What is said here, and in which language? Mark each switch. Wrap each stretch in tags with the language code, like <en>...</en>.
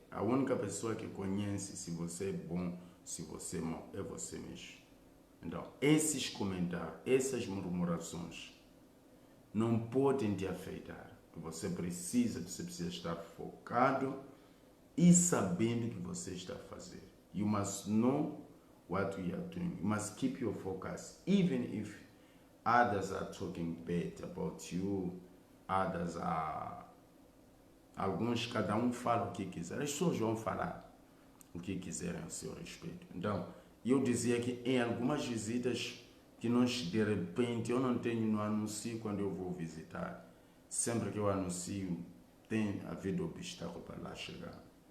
<pt>A única pessoa que conhece se você é bom, se você é mau, é você mesmo. Então, esses comentários, essas murmurações não podem te afetar. Você precisa estar focado e sabendo o que você está a fazer.</pt> <en>You must know what you are doing. You must keep your focus, even if others are talking bad about you, others are...</en> <pt>Alguns, cada um fala o que quiser. As pessoas vão falar o que quiserem a seu respeito. Então, eu dizia que em algumas visitas que nós, de repente, eu não tenho no anúncio quando eu vou visitar. Sempre que eu anuncio, tem havido obstáculo para lá chegar.</pt>